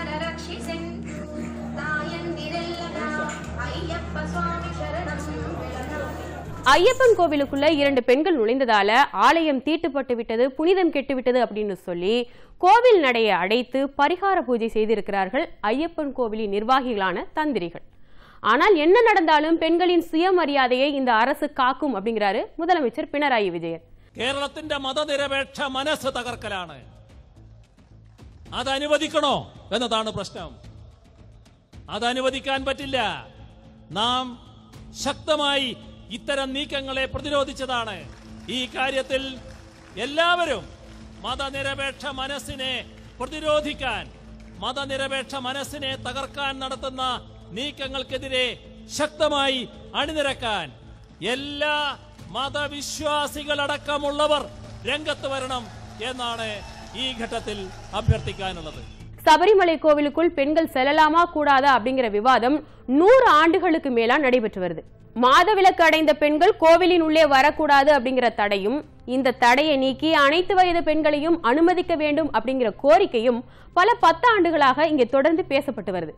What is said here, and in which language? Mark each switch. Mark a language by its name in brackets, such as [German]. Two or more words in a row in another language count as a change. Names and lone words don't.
[Tamil] ஐயப்பன் கோவிலுக்குள்ள 2 பெண்கள் நுழைந்ததால ஆலயம் தீட்டுப்பட்டு விட்டது, புனிதம் கெட்டுவிட்டது அப்படின்னு சொல்லி கோவில் நடையை அடைத்து பரிகார பூஜை செய்திருக்கிறார்கள் ஐயப்பன் கோவிலின் நிர்வாகிகளான தந்திரிகள். ஆனால் என்ன நடந்தாலும் பெண்களின் சுயமரியாதையை இந்த அரசு காக்கும் அப்படிங்கிறாரு முதலமைச்சர் பினராயி விஜயன். [Malayalam] കേരളത്തിന്റെ മതനിരപേക്ഷ മനസ്സ് തകർക്കലാണ്. അത് അനുവദിക്കണോ എന്നതാണ് പ്രശ്നം. അത് അനുവദിക്കാൻ പറ്റില്ല. നാം ശക്തമായി ഇത്തരം നീക്കങ്ങളെ പ്രതിരോധിച്ചതാണ്. ഈ കാര്യത്തിൽ എല്ലാവരും മതനിരപേക്ഷ മനസ്സിനെ പ്രതിരോധിക്കാൻ, മതനിരപേക്ഷ മനസ്സിനെ തകർക്കാൻ നടത്തുന്ന നീക്കങ്ങൾക്കെതിരെ ശക്തമായി അണിനിരക്കാൻ എല്ലാ മതവിശ്വാസികളടക്കമുള്ളവർ രംഗത്ത് വരണം എന്നാണ് ഈ ഘട്ടത്തിൽ അഭ്യർത്ഥിക്കാനുള്ളത്. [Tamil] சபரிமலை கோவிலுக்குள் பெண்கள் செல்லலாமா கூடாதா அப்படிங்கிற விவாதம் 100 ஆண்டுகளுக்கு மேலா நடைபெற்று வருது. மாதவிலக்கு அடைந்த பெண்கள் கோவிலின் உள்ளே வரக்கூடாது அப்படிங்கிற தடையும், இந்த தடையை நீக்கி அனைத்து வயது பெண்களையும் அனுமதிக்க வேண்டும் அப்படிங்கிற கோரிக்கையும் பல 10 ஆண்டுகளாக இங்கே தொடர்ந்து பேசப்பட்டு வருது.